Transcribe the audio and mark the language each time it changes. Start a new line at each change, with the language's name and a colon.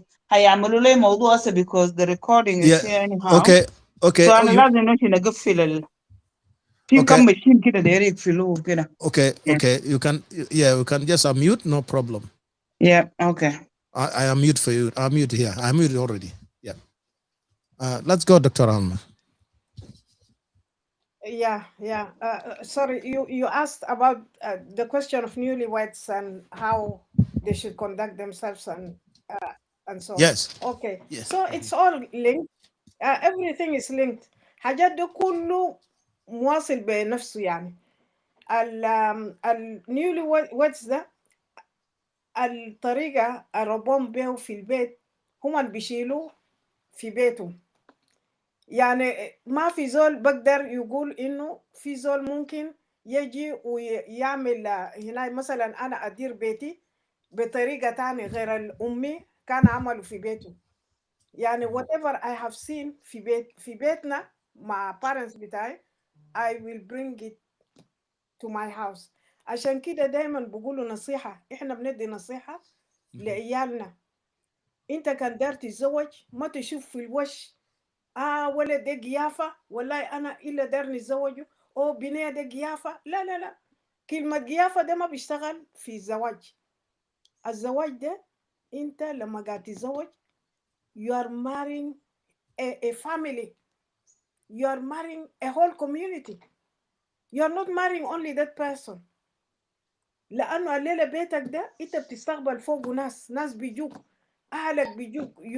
Arabic: هيعملوا لي موضوع هسه
English: because the recording is here anyhow. Okay.
Arabic: So أنا لازم نمشي نقفل في كم ماشين كده داير يقفلوه كده.
English: Okay. You can just unmute, no problem. Yeah, okay. I unmute for you. I'm mute here. I'm muted already. Yeah. Let's go, Dr. Alma. Yeah. Sorry, you asked about the question of newlyweds and how they should conduct themselves and so on. Yes. Okay. Yes. So it's all linked. Everything is linked.
Arabic: حاجات ده كله مواصل بنفسه يعني. النيولي ده الطريقة الربهم بيه في البيت هم اللي بيشيلوا في بيتهم. يعني ما في زول بقدر يقول إنه في زول ممكن يجي ويعمل هنا مثلا أنا أدير بيتي بطريقة تانية غير الأمي كان عملوا في بيته. يعني
English: whatever I have seen
Arabic: في بيتنا مع
English: parents
Arabic: بتاعي
English: I will bring it to my house.
Arabic: عشان كده دايما بقولوا نصيحة، إحنا بندي نصيحة لعيالنا. أنت كان دار تتزوج ما تشوف في الوش ولا ده قيافة والله أنا إلا دار نتزوجه أو بنية ده قيافة. لا كلمة قيافة ده ما بيشتغل في الزواج. الزواج ده أنت لما قاعد تتزوج
English: you are marrying a family, you are marrying a whole community, you are not marrying only that person.
Arabic: لأنه الليلة بيتك ده أنت بتستقبل فوقه ناس بيجوك، أهلك بيجوك.